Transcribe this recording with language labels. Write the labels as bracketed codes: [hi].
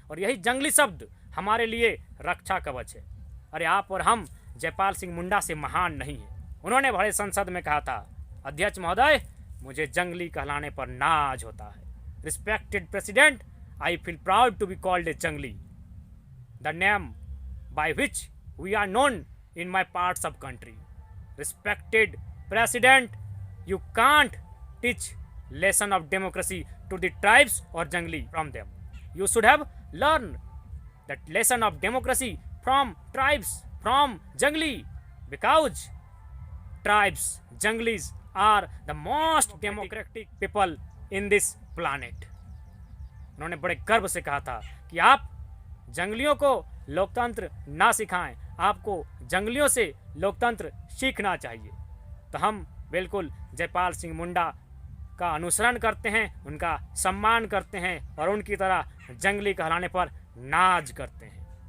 [hi] और यही जंगली शब्द हमारे लिए रक्षा कवच है। अरे आप और हम जयपाल सिंह मुंडा से महान नहीं है। उन्होंने बड़े संसद में कहा था, अध्यक्ष महोदय, मुझे जंगली कहलाने पर नाज होता है। [en] Respected president, I feel proud to be called a जंगली, the name by which we are known in my parts of country. Respected President, you can't teach lesson of democracy to the tribes or jungli from them. You should have learned that lesson of democracy from tribes, from jungli, because tribes, junglis are the most democratic people in this planet. [hi] उन्होंने बड़े गर्व से कहा था कि आप जंगलियों को लोकतंत्र ना सिखाएं, आपको जंगलियों से लोकतंत्र सीखना चाहिए। तो हम बिल्कुल जयपाल सिंह मुंडा का अनुसरण करते हैं, उनका सम्मान करते हैं और उनकी तरह जंगली कहलाने पर नाज करते हैं।